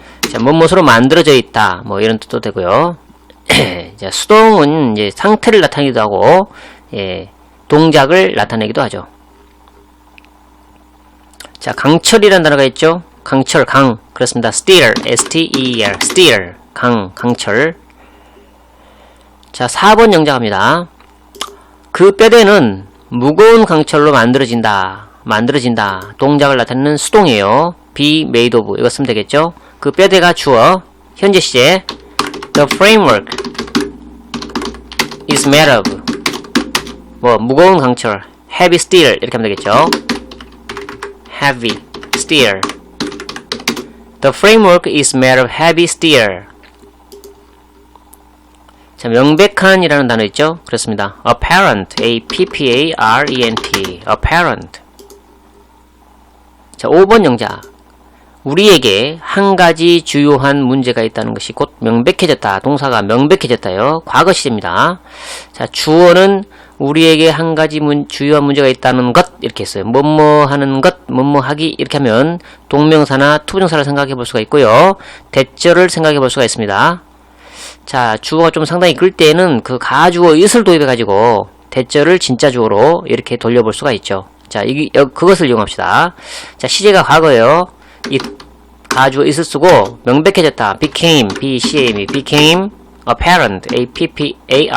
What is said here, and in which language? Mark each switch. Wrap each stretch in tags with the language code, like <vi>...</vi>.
<ko>자, 몸무스로 만들어져 있다. 뭐 이런 뜻도 되고요. 자, 수동은 이제 상태를 나타내기도 하고, 예, 동작을 나타내기도 하죠. 자, 강철이라는 단어가 있죠. 강철, 강. 그렇습니다.</ko> <en>steel, S-T-E-E-R, steel, 강철.</en> <ko>자, 4번 영작합니다. 그 뼈대는 무거운 강철로 만들어진다. 동작을 나타내는 수동이에요. be made of. 이거 쓰면 되겠죠. 그 뼈대가 주어. 현재 시제.</ko> <en>The framework is made of.</en> <ko>뭐, 무거운 강철. heavy steel. 이렇게 하면 되겠죠. heavy steel.</ko> <en>The framework is made of heavy steel.</en> <ko>자, 명백한 이라는 단어 있죠? 그렇습니다. apparent. A-P-P-A-R-E-N-T. apparent. 자, 5번 영작. 우리에게 한 가지 주요한 문제가 있다는 것이 곧 명백해졌다. 동사가 명백해졌다요. 과거 시제입니다. 자, 주어는 우리에게 한 가지 주요한 문제가 있다는 것 이렇게 했어요. 뭐뭐 하는 것, 뭐뭐 하기 이렇게 하면 동명사나 투부정사를 생각해 볼 수가 있고요. 대절을 생각해 볼 수가 있습니다. 자, 주어가 좀 상당히 글 때에는 그 가주어 it을 도입해 가지고 대절을 진짜 주어로 이렇게 돌려볼 수가 있죠. 자, 그것을 이용합시다. 자, 시제가 과거예요. 가주어 it을 쓰고 명백해졌다.</ko> <en>became, became apparent, A-P-P-A-R-E-N-T.</en>